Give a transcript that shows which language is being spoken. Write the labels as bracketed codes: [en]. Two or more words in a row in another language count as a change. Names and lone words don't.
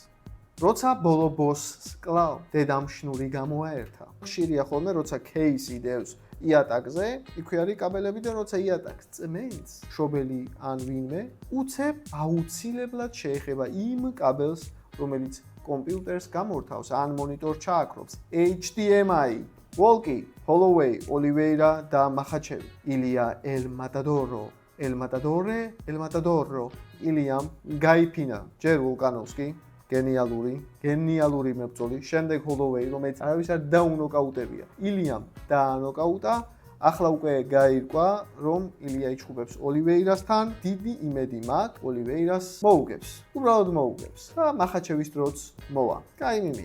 [ka] როცა ბოლო ბოსს კლავ, დედამ შნური გამოაერთა. ხშირია ხოლმე, როცა кейსი დევს იატაკზე, იქვე არის კაბელები და როცა იატაკს წმენს მშობელი ან ვინმე, უცებ აუცილებლად შეეხება იმ კაბელს, რომელიც კომპიუტერს გამორთავს ან მონიტორს ჩააქრობს. HDMI, Walkie, Holloway, Oliveira და Mahachev. Ilya El Matadoro, El Matadoro, Iliam Gaipina, ჯერ ვულკანოვსკი. გენიალური მებრძოლი, შემდეგ Holloway, რომელიც არავის არ დაუნოკაუტებია. ილიამ დაანოკაუტა, ახლა უკვე გაირკვა, რომ ილია იჩხუბებს Oliveirasთან, დიდი იმედი მაქვს, Oliveira's მოუგებს. უბრალოდ მოუგებს. და Mahachev-ის დროც მოვა. კაი მიმია.